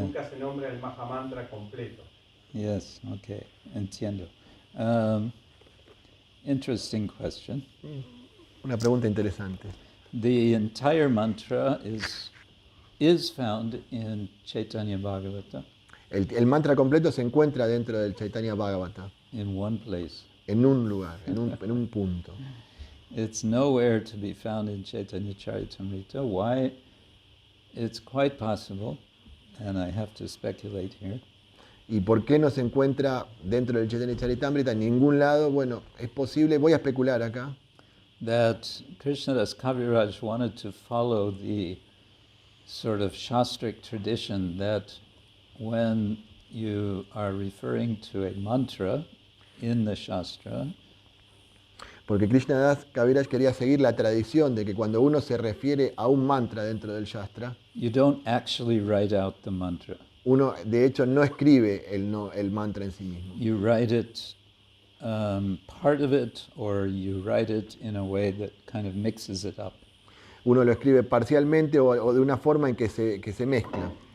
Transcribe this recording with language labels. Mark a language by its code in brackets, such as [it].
[es] nunca se nombra el Mahamantra completo. [en] Yes, okay, [es] entiendo. [en] Interesting question. [es] Una pregunta interesante. [en] The entire mantra is found in Chaitanya Bhagavata [es] El mantra completo se encuentra dentro del Chaitanya Bhagavata, [en] in one place. [es] en un lugar, en un punto. [en] It's nowhere to be found in Chaitanya Charitamrita. Why? It's quite possible, and I have to speculate here, [es] ¿Y por qué no se encuentra dentro del Chaitanya Charitamrita en ningún lado? Bueno, es posible, voy a especular acá, [en] that Krishnadas Kaviraj wanted to follow the sort of Shastric tradition that when you are referring to a mantra in the Shastra, [es] porque Krishnadas Kaviraj quería seguir la tradición de que cuando uno se refiere a un mantra dentro del Shastra, [en] you don't actually write out the mantra. [es] uno de hecho no escribe el mantra en sí mismo. [en] You write it, part of it, or you write it in a way that kind of mixes it up. [es] Uno lo escribe parcialmente o de una forma en que se mezcla.